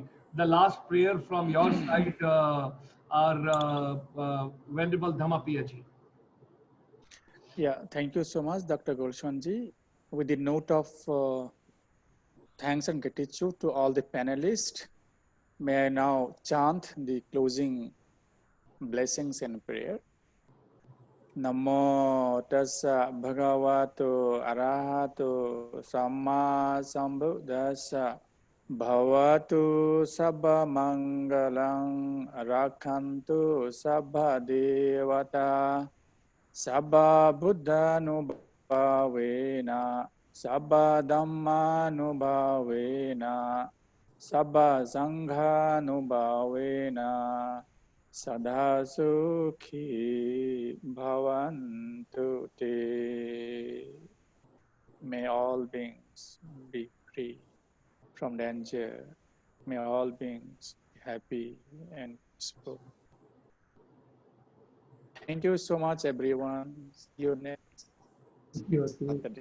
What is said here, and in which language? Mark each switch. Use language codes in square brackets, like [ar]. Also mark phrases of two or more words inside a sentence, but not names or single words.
[en] The last prayer from your side, our Venerable Dhammapiya ji. Yeah, thank you so much, Dr. Gulshan ji. With the note of thanks and gratitude to all the panelists, may I now chant the closing blessings and prayer. [pi] Namo tassa bhagavato arahato samma sambuddhassa bhavatu sabba mangalang rakhantu sabba devata sabba buddhanubhavena sabba dhammanubhavena sabba sanghanubhavena Sada Sukhi Bhavantu Te. [en] May all beings be free from danger. May all beings be happy and peaceful. Thank you so much, everyone. See you next Saturday.